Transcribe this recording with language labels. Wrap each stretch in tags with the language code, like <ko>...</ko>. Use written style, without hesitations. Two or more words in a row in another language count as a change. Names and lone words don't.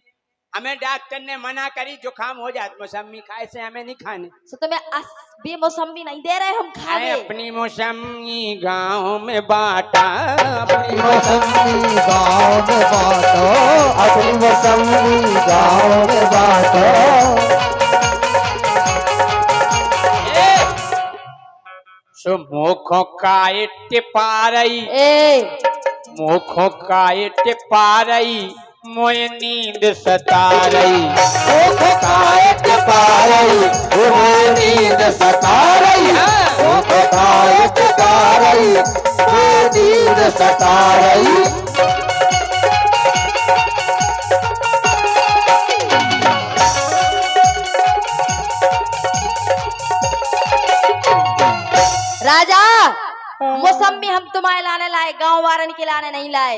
<bns>हमें डॉक्टर ने मना करी जुकाम हो जात मौसमी खाए से हमें नहीं खाने।</bns> <hi>तो तुम्हें बे मौसमी नहीं दे रहे हम खा अरे गए। अपनी मौसमी गांव में बांटा, अपनी मौसमी गाँव में बाँटो, अपनी मौसमी गाँव में बाँटो।</hi> <bns>सो मुखो काय टिपारई, ए मुखो काय टिपारई, मोय नींद सतारई। मुखो काय टिपारई, मोय नींद सतारई, मुखो काय टिपारई, मोय नींद सतारई। राजा मौसमी हम तुम्हारे लाने लाए, गांव वारन के लाने नहीं लाए।</bns>